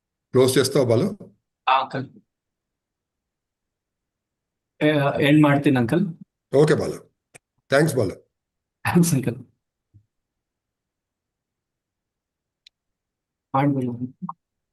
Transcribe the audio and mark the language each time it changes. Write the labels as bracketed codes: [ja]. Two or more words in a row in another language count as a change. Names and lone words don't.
[te] క్లోజ్ చేస్తావు బాలు? [kn] ಅಂಕಲ್ ಎಂಡ್ ಮಾಡ್ತೀನಿ ಅಂಕಲ್. [te] ఓకే బాలు, థ్యాంక్స్ బాలు. [kn] ಥ್ಯಾಂಕ್ಸ್ ಅಂಕಲ್. ಮಾಡ್ಬೋದು.